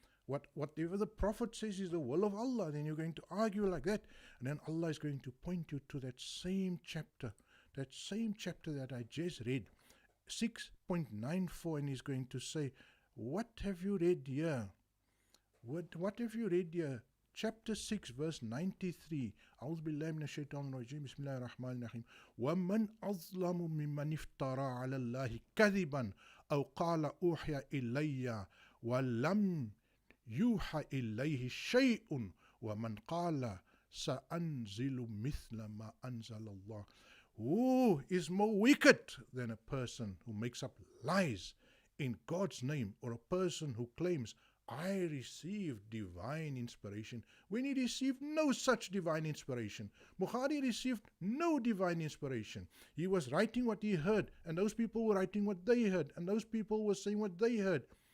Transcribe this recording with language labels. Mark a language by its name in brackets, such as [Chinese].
[English] Whatever the Prophet says is the will of Allah. Then you're going to argue like that, and then Allah is going to point you to that same chapter that I just read, 6.94, and He's going to say, what have you read here? What have you read here? chapter 6, verse 93. [Arabic] أعوذ بالله من الشيطان الرجيم بسم الله الرحمن الرحيم ومن أظلم ممن افترى على الله كذبا أو قال أوحي إلي ولم يوحى إليه شيء ومن قال سأنزل مثل ما أنزل الله. [English] Who is more wicked than a person who makes up lies in God's name, or a person who claims, I received divine inspiration, when he received no such divine inspiration? Bukhari received no divine inspiration. He was writing what he heard, and those people were writing what they heard, and those people were saying what they heard.